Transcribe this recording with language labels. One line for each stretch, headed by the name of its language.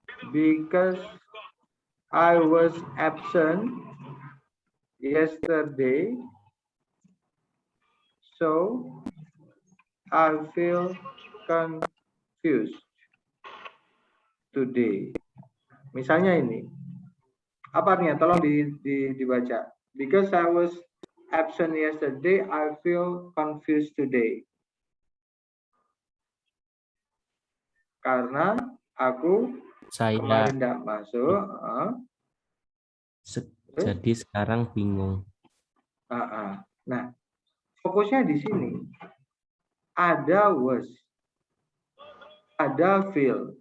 English: Because I was absent yesterday, so I feel confused today.
Indonesian: Misalnya ini, apa artinya? Tolong dibaca.
English: Because I was absent yesterday, I feel confused today.
Indonesian: Karena aku kemarin tidak masuk. Jadi sekarang bingung. Nah, Fokusnya di sini. Ada was, ada feel.